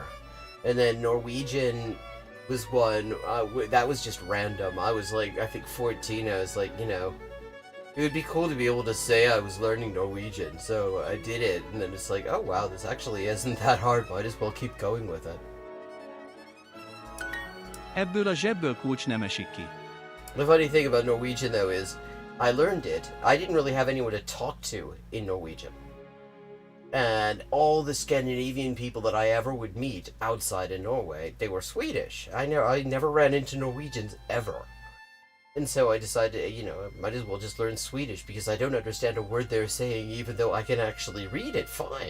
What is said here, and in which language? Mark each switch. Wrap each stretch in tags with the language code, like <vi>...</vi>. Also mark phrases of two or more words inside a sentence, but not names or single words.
<en>And then Norwegian was one, that was just random. I was like, I think 14, I was like, it would be cool to be able to say I was learning Norwegian, so I did it, and then it's like, oh wow, this actually isn't that hard, might as well keep going with it.</en> <hu>Ebből a zsebből kulcs nem esik ki.</hu> <en>The funny thing about Norwegian, though, is I learned it. I didn't really have anyone to talk to in Norwegian. And all the Scandinavian people that I ever would meet outside of Norway, they were Swedish. I never ran into Norwegians ever. And so I decided, I might as well just learn Swedish, because I don't understand a word they're saying, even though I can actually read it fine.</en>